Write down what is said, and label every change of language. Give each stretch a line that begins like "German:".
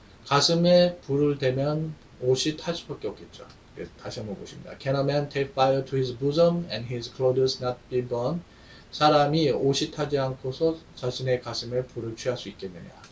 Korean: 가슴에 불을 대면 옷이 탈 수밖에 없겠죠. 다시 한번 보십니다.
English: Can a man take fire to his bosom and his clothes not be burned?
Korean: 사람이 옷이 타지 않고서 자신의 가슴에 불을 취할 수 있겠느냐?